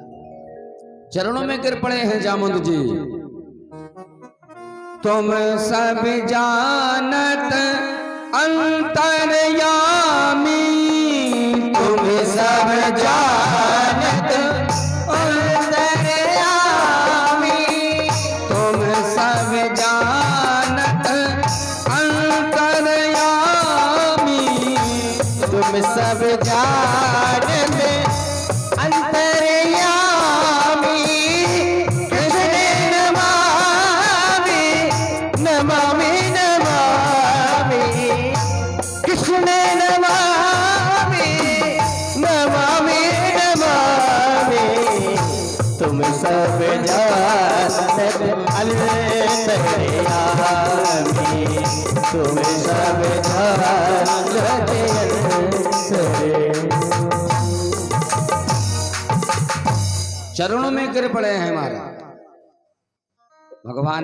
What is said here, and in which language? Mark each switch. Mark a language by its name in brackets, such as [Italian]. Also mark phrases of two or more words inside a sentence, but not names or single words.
[Hindi] चरणों में गिर पड़े हैं जामुंद जी। तुम सब जानत अंतर्यामी, तुम सब जानत अंतर्यामी, तुम सब जानत अंतर्यामी, तुम सब जानते अंतर्यामी, कृष्ण [Sanskrit] नमामि नमामि नमामि, कृष्ण नमामि नमामि नमामि, [Hindi] तुम सब जानते अंतर्यामी, तुम सब जानते चरणों में गिर पड़े हैं हमारे भगवान।